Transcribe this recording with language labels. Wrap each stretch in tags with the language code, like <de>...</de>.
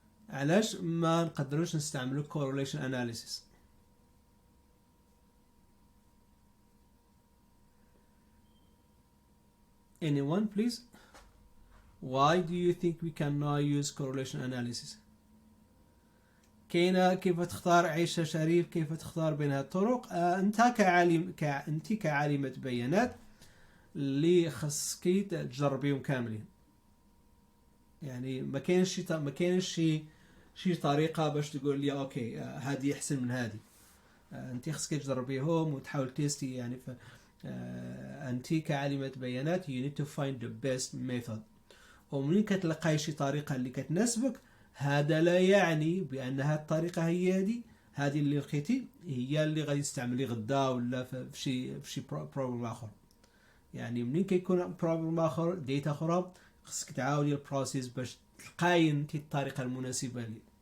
<ar>علاش ما نقدروش نستعملو correlation analysis؟</ar> <en>Anyone please? Why do you think we cannot use correlation analysis?</en> <ar>كاينه كيف تختار عيشة شريف، كيف تختار بين هذه الطرق. انت كعالمة بيانات اللي خصك تجربيهم كاملين. يعني ما كاينش شي طريقه باش تقول لي اوكي هذه احسن من هذه. انت خصك تجربيهم وتحاول تيستي. يعني انت كعالمة بيانات</ar> <en>you need to find the best method.</en> <ar>ومنين كتلقاي شي طريقه اللي كتناسبك، هذا لا يعني بان هذه الطريقه هي هذه اللي لقيتي هي اللي غادي تستعملي غدا ولا في شي بروبلم اخر. يعني منين كيكون بروبلم اخر ديتا اخرى، خصك تعاودي البروسيس باش تلقاي انت الطريقه المناسبه لي.</ar>